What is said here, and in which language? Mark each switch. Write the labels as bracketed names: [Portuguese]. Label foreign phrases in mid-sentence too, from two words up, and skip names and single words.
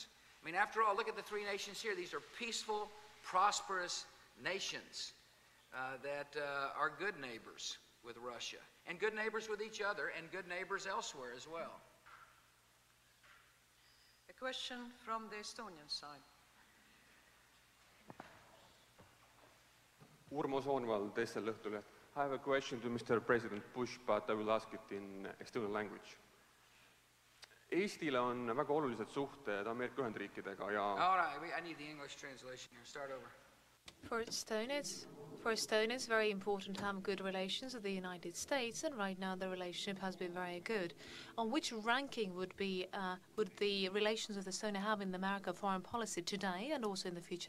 [English] I mean, after all, look at the three nations here. These are peaceful, prosperous nations that are good neighbors with Russia, and good neighbors with each other, and good neighbors elsewhere as well. A question from the Estonian side. [Estonian] Urmo Soonvald, teisel Õhtuleht. [English] I have a question to Mr. President Bush, but I will ask it in Estonian language. [Estonian] Eestile on väga olulised suhted Ameerika Ühendriikidega ja... [English] All right, I need the English translation here. Start over. For Estonia, it's very important to have good relations with the United States, and right now the relationship has been very good. On which ranking would the relations of Estonia have in the American foreign policy today and also in the future?